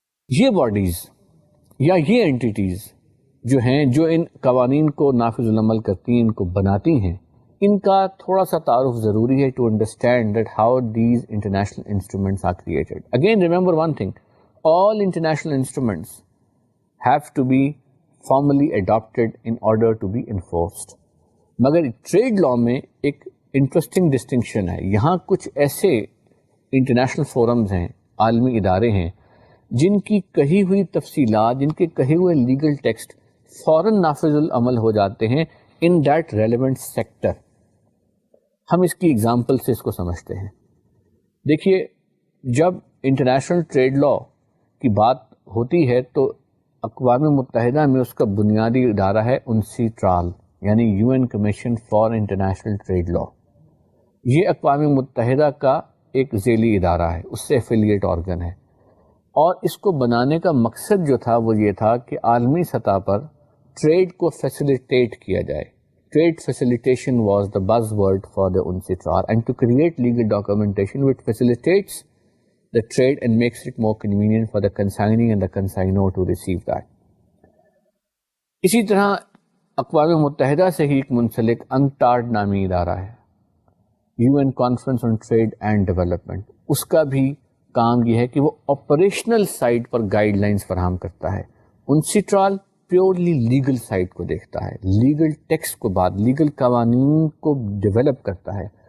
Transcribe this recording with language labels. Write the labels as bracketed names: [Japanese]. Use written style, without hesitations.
[Urdu] یہ باڈیز یا یہ اینٹیٹیز جو ہیں جو ان قوانین کو نافذ العمل کرتی ہیں، ان کو بناتی ہیں، ان کا تھوڑا سا تعارف ضروری ہے [English] To understand that how these international instruments are created. Again remember one thing, all international instruments have to be formally adopted in order to be enforced. [Urdu] مگر ٹریڈ لا میں ایک انٹرسٹنگ ڈسٹنکشن ہے. یہاں کچھ ایسے انٹرنیشنل فورمز ہیں، عالمی ادارے ہیں، جن کی کہی ہوئی تفصیلات، جن کے کہے ہوئے لیگل ٹیکسٹ فوراً نافذ العمل ہو جاتے ہیں [English] In that relevant sector. [Urdu] ہم اس کی ایگزامپل سے اس کو سمجھتے ہیں. دیکھیے، جب انٹرنیشنل ٹریڈ لا کی بات ہوتی ہے تو اقوام متحدہ میں اس کا بنیادی ادارہ ہے UNCTRAL، یعنی UN commission for international trade law. یہ اقوام متحدہ کا ایک ذیلی ادارہ ہے، اس سے ایفیلیٹ آرگن ہے، اور اس کو بنانے کا مقصد جو تھا وہ یہ تھا کہ عالمی سطح پر ٹریڈ کو فیسیلیٹیٹ کیا جائے. [English] Trade facilitation was the buzz word for the UNCTRAL and to create legal documentation which facilitates the trade and makes it more convenient for the consignee and the consignor to receive that. [Urdu] اسی طرح اقوام متحدہ سے ہی ایک منسلک UNCTAD نامی ادارہ ہے، UN Conference on Trade and Development. اس کا بھی کام یہ ہے کہ وہ آپریشنل سائڈ پر گائیڈ لائنز فراہم کرتا ہے. UNCTRAL پیورلی لیگل سائڈ کو دیکھتا ہے، لیگل ٹیکسٹ کو لیگل قوانین کو ڈیولپ کرتا ہے.